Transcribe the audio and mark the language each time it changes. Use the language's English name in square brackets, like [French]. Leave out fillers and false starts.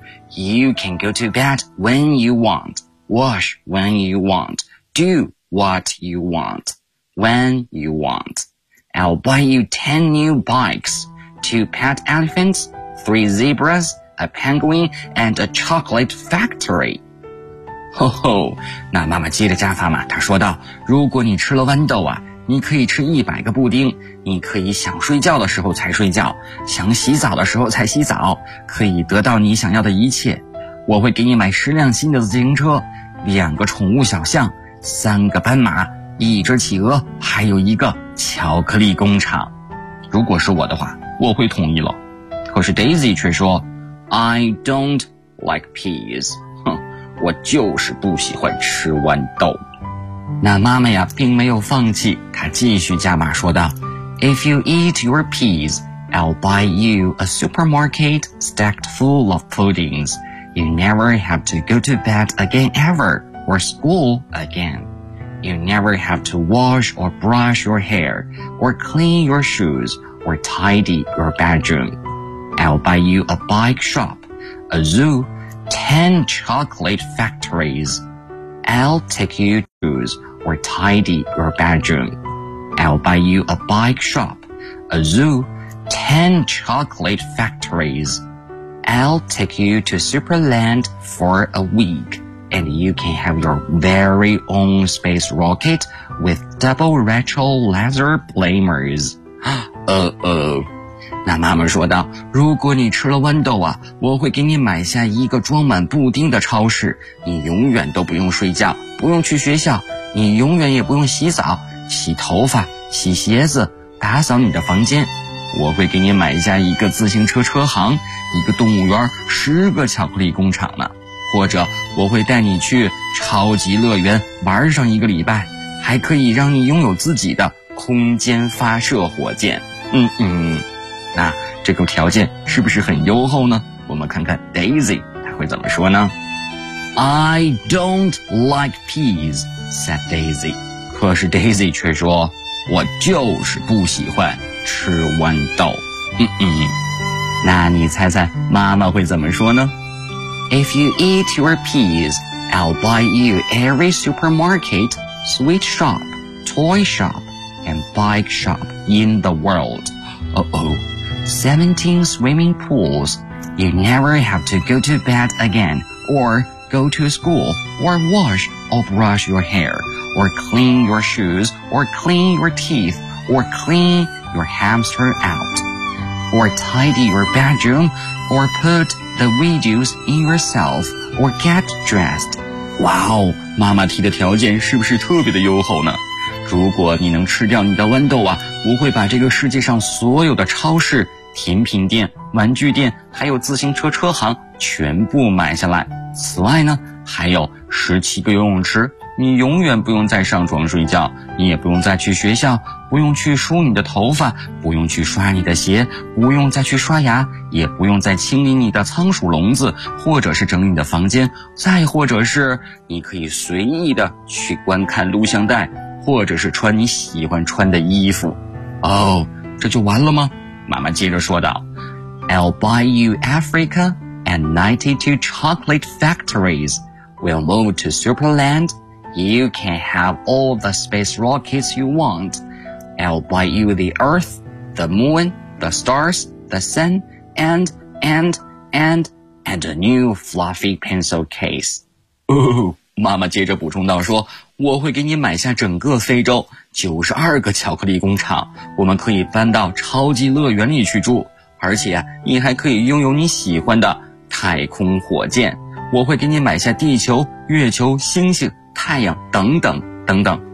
[English] You can go to bed when you want, wash when you want, do what you want. When you want, I'll buy you 10 new bikes, 2 pet elephants, 3 zebras, a penguin, and a chocolate factory. [Chinese] Ho ho, 那妈妈接着加发嘛，她说道，如果你吃了豌豆啊，你可以吃100个布丁，你可以想睡觉的时候才睡觉，想洗澡的时候才洗澡，可以得到你想要的一切。我会给你买10辆新的自行车，两个宠物小象，三个斑马，一只企鹅，还有一个巧克力工厂。如果是我的话，我会同意了。可是 Daisy 却说 [English] I don't like peas. [Chinese] 哼，我就是不喜欢吃豌豆。那妈妈呀并没有放弃，她继续加码说道， [English] If you eat your peas, I'll buy you a supermarket stacked full of puddings. You never have to go to bed again ever or school again. You never have to wash or brush your hair, or clean your shoes, or tidy your bedroom. I'll buy you a bike shop, a zoo, 10 chocolate factories. I'll take you shoes, or tidy your bedroom. I'll buy you a bike shop, a zoo, 10 chocolate factories. I'll take you to Superland for a week. And you can have your very own space rocket with double retro laser blamers. Uh-oh. [Chinese] 那妈妈说道，如果你吃了豌豆啊，我会给你买下一个装满布丁的超市，你永远都不用睡觉，不用去学校，你永远也不用洗澡，洗头发，洗鞋子，打扫你的房间。我会给你买下一个自行车车行，一个动物园，十个巧克力工厂呢。或者我会带你去超级乐园玩上一个礼拜，还可以让你拥有自己的空间发射火箭。那这个条件是不是很优厚呢？我们看看 Daisy 她会怎么说呢？ [English] I don't like peas, said Daisy. [Chinese] 可是 Daisy 却说，我就是不喜欢吃豌豆。那你猜猜妈妈会怎么说呢？ [English] If you eat your peas, I'll buy you every supermarket, sweet shop, toy shop, and bike shop in the world. 17 swimming pools. You never have to go to bed again, or go to school, or wash or brush your hair, or clean your shoes, or clean your teeth, or clean your hamster out, or tidy your bedroom, or put... The videos in yourself or get dressed. [Chinese] Wow, 妈妈提的条件是不是特别的优厚呢？如果你能吃掉你的豌豆啊，我会把这个世界上所有的超市、甜品店、玩具店，还有自行车车行全部买下来。此外呢，还有17个游泳池，你永远不用再上床睡觉，你也不用再去学校，不用去梳你的头发，不用去刷你的鞋，不用再去刷牙，也不用再清理你的仓鼠笼子，或者是整理你的房间，再或者是你可以随意的去观看录像带，或者是穿你喜欢穿的衣服。哦，这就完了吗？妈妈接着说道， [English] I'll buy you Africa and 92 chocolate factories. We'll move to Superland. You can have all the space rockets you want. I'll buy you the Earth, the Moon, the Stars, the Sun, and a new fluffy pencil case. [Chinese] 哦，妈妈接着补充道说，我会给你买下整个非洲，92个巧克力工厂，我们可以搬到超级乐园里去住，而且你还可以拥有你喜欢的太空火箭，我会给你买下地球、月球、星星、太阳等等等等。